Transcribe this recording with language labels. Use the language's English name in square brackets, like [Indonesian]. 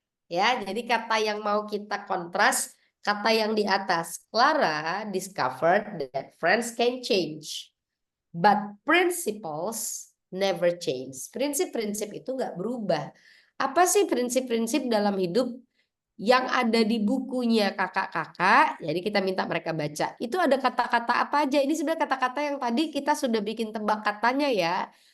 [Indonesian] Ya, jadi kata yang mau kita kontras, kata yang di atas. [English] Clara discovered that friends can change. But principles never change. [Indonesian] Prinsip-prinsip itu nggak berubah. Apa sih prinsip-prinsip dalam hidup yang ada di bukunya kakak-kakak? Jadi kita minta mereka baca. Itu ada kata-kata apa aja? Ini sebenarnya kata-kata yang tadi kita sudah bikin tebak katanya ya.